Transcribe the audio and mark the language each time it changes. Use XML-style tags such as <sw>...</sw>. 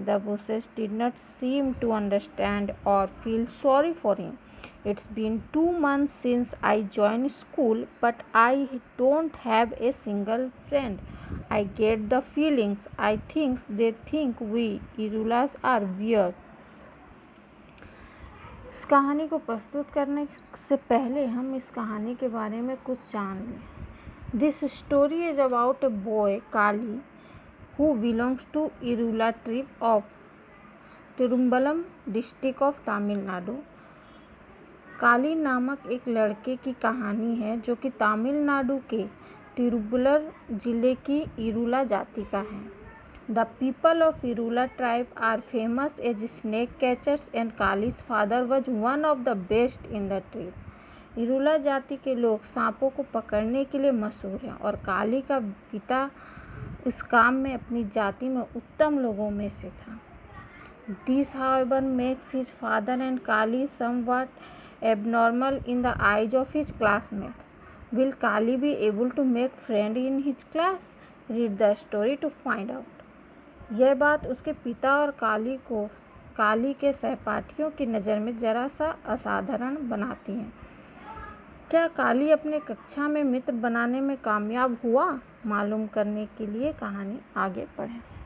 <en>The bushes did not seem to understand or feel sorry for him. It's been 2 months since I joined school, but I don't have a single friend. I get the feelings. I think they think we Irulas are weird.</en> <hi>इस कहानी को प्रस्तुत करने से पहले हम इस कहानी के बारे में कुछ जान लें.</hi> <en>This story is about a boy, Kali, who belongs to Irula tribe of Tirumbalam district of Tamil Nadu.</en> <hi>काली नामक एक लड़के की कहानी है जो कि तमिलनाडु के तिरुवल्लुर जिले की इरुला जाति का है.</hi> <en>The people of Irula tribe are famous as snake catchers and Kali's father was one of the best in the tribe.</en> <hi>Irula जाति के लोग सांपों को पकड़ने के लिए मशहूर हैं और काली का पिता इस काम में अपनी जाति में उत्तम लोगों में से था.</hi> <en>This however makes his father and Kali somewhat abnormal in the eyes of his classmates. Will Kali be able to make friend in his class? Read the story to find out.</en> <hi>यह बात उसके पिता और काली के सहपाठियों की नज़र में जरा सा असाधारण बनाती है. क्या काली अपने कक्षा में मित्र बनाने में कामयाब हुआ? मालूम करने के लिए कहानी आगे पढ़ें.</hi>